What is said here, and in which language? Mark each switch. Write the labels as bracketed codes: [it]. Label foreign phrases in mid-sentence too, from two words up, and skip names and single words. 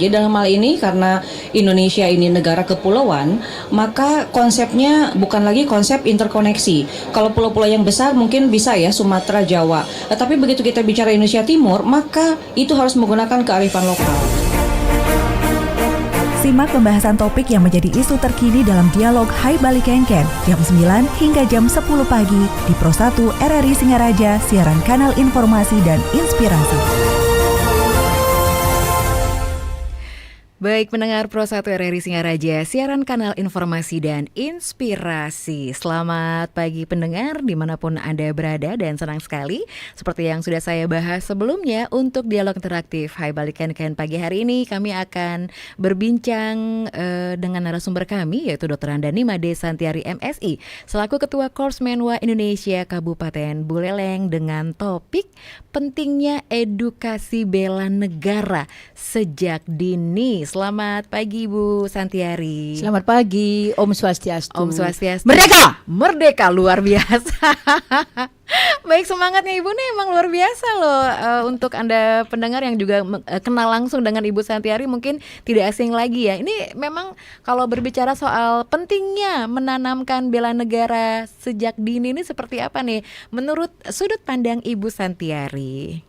[id] Jadi dalam hal ini karena Indonesia ini negara kepulauan, maka konsepnya bukan lagi konsep interkoneksi. Kalau pulau-pulau yang besar mungkin bisa ya Sumatera, Jawa. Tapi begitu kita bicara Indonesia Timur, maka itu harus menggunakan kearifan lokal. Simak pembahasan topik yang menjadi isu terkini dalam dialog Hai Bali Kenken jam 9 hingga jam 10 pagi di Pro 1 RRI Singaraja, siaran kanal informasi dan inspirasi. Baik, pendengar Pro 1 RRI Singaraja, siaran kanal informasi dan inspirasi. Selamat pagi pendengar dimanapun Anda berada, dan senang sekali seperti yang sudah saya bahas sebelumnya untuk dialog interaktif Hai Bali Kenken pagi hari ini kami akan berbincang dengan narasumber kami yaitu Dr. Handani Made Santiari MSI selaku Ketua Korps Menwa Indonesia Kabupaten Buleleng dengan topik pentingnya edukasi bela negara sejak dini. Selamat pagi Bu Santiari. Selamat pagi, [ban] Om Swastiastu. Om Swastiastu. [id] Merdeka! Merdeka, luar biasa. Baik, semangatnya Ibu nih emang luar biasa loh. Untuk Anda pendengar yang juga kenal langsung dengan Ibu Santiari mungkin tidak asing lagi ya. Ini memang kalau berbicara soal pentingnya menanamkan bela negara sejak dini ini seperti apa nih menurut sudut pandang Ibu Santiari?